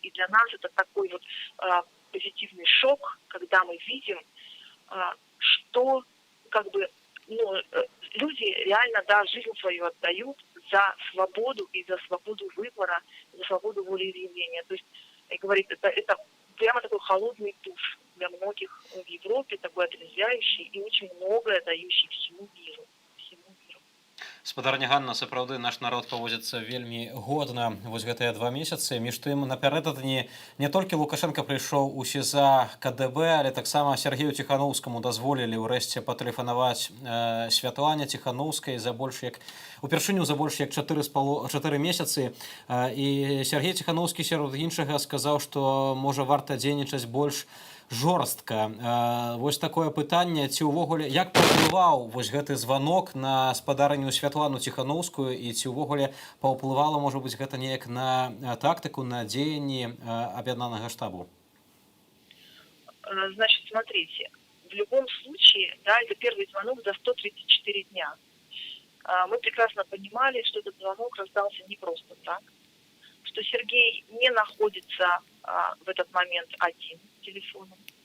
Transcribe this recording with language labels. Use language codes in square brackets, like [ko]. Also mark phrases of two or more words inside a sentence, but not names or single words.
[ru] И для нас это такой вот позитивный шок, когда мы видим, что как бы люди реально, да, жизнь свою отдают за свободу и за свободу выбора, за свободу волеизъявления. То есть, говорит, это прямо такой холодный душ для многих в Европе, такой отрезвляющий и очень многое дающий всему миру. [be] Спадарня Ганна, сапраўды наш народ паводзіцца вельмі годна вось гэтыя 2 месяцы. Між тым, напярэдадні не толькі Лукашенко прыйшоў у СІЗА КДБ, але таксама Сергею Ціхановскаму дазволілі ўрэшце патэлефанаваць Святлане Ціхановскай упершыню за больш як 4 месяцы. І Сергей Ціхановскі сярод іншага сказаў, што можа варта дзейнічаць больш жорстка. Вось такое пытанне, ці ўвогуле, як паўплываў вось гэты званок на спадарню Святлану Ціхановскую, і ці ўвогуле паўплывала, можа быць, гэта неяк на тактыку, на дзеянні аб'яднанага штабу? [ru] Значит, смотрите, в любом случае, да, это первый звонок за 134 дня. Мы прекрасно понимали, что этот звонок раздался не просто так, что Сергей не находится в этот момент один телефоном.